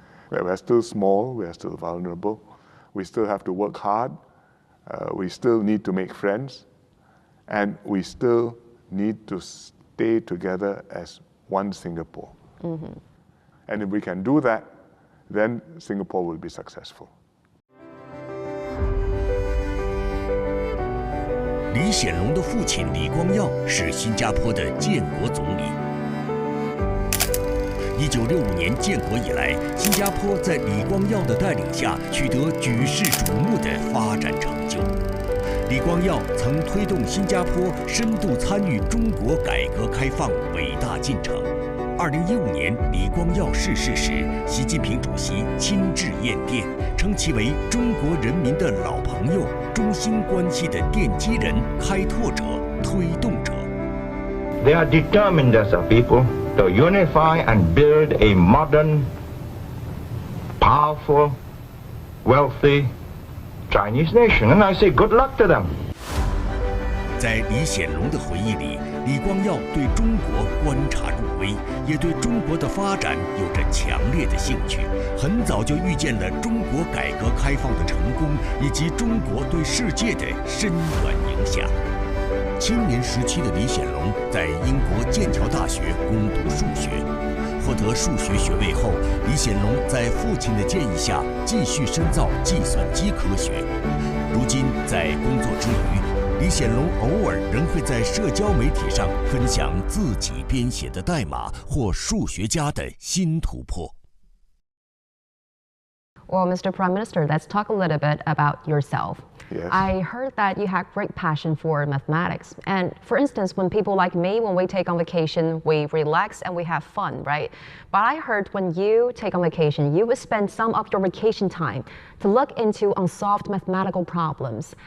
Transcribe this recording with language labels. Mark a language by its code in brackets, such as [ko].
[en] We are still small, we are still vulnerable, we still have to work hard, we still need to make friends, and we still need to stay together as one Singapore. And if we can do that, then Singapore will be successful. [zh] 李显龙的父亲李光耀是新加坡的建国总理。 1965年建国以来，新加坡在李光耀的带领下取得举世瞩目的发展成就。李光耀曾推动新加坡深度参与中国改革开放伟大进程。 2015年，李光耀逝世时，习近平主席亲至宴奠，称其为中国人民的老朋友，中新关系的奠基人、开拓者、推动者。 [en] They are determined as a people to unify and build a modern, powerful, wealthy Chinese nation. And I say good luck to them. [zh] 在李显龙的回忆里，李光耀对中国观察入微，也对中国的发展有着强烈的兴趣。很早就预见了中国改革开放的成功，以及中国对世界的深远影响。青年时期的李显龙在英国剑桥大学攻读数学，获得数学学位后，李显龙在父亲的建议下继续深造计算机科学。如今在工作之余，李显龙偶尔仍会在社交媒体上分享自己编写的代码或数学家的新突破。 [en] Well, Mr. Prime Minister, let's talk a little bit about yourself. Yes. I heard that you have great passion for mathematics. And for instance, when people like me, when we take on vacation, we relax and we have fun, right? But I heard when you take on vacation, you would spend some of your vacation time to look into unsolved mathematical problems.